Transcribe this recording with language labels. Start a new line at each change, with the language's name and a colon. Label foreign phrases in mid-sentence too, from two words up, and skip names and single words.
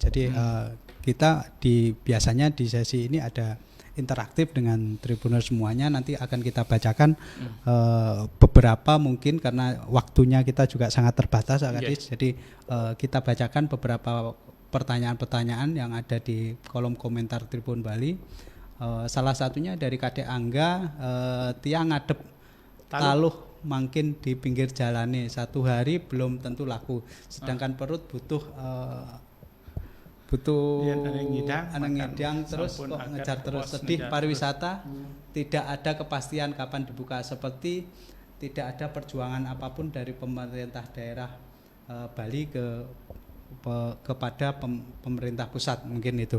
Indonesian: Jadi kita biasanya di sesi ini ada interaktif dengan Tribuners semuanya. Nanti akan kita bacakan beberapa, mungkin karena waktunya kita juga sangat terbatas, Pak Kadis. Jadi kita bacakan beberapa pertanyaan-pertanyaan yang ada di kolom komentar Tribun Bali. Salah satunya dari Kadek Angga,
Balinese: tiang ngadep taluh mangkin di pinggir jalane,
Indonesian: 1 hari belum tentu laku, sedangkan perut butuh anang ngidang terus kok ngejar terus. Sedih pariwisata, tidak ada kepastian kapan dibuka, seperti tidak ada perjuangan apapun dari pemerintah daerah Bali kepada pemerintah pusat, mungkin itu.